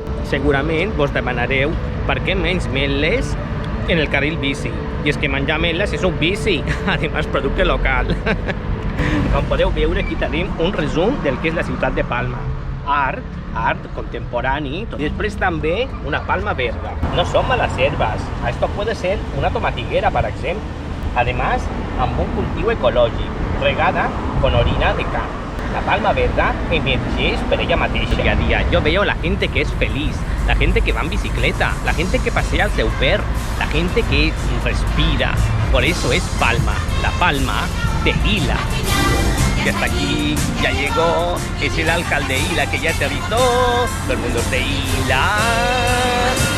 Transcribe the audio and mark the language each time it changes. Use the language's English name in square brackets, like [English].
[Catalan] Segurament vos demanareu per què menys meles en el carril bici. I és que menjar meles és un vici, además producte local. Com podeu veure, aquí tenim un resum del que és la ciutat de Palma. Art contemporani, després també una palma verda. [Spanish] No son malas herbas, esto puede ser una tomatiguera, por ejemplo. [Catalan] Además, amb un cultiu ecològic, [Spanish] regada con orina [Catalan] de camp. La palma verda emergeix per ella mateixa. [Spanish] Día a día yo veo la gente que es feliz, la gente que va en bicicleta, la gente que pasea al seu perro, la gente que respira. Por eso es Palma, la palma de Hila. Que hasta aquí ya llegó, es el alcalde Hila que ya aterrizó, todo el mundo es de Hila.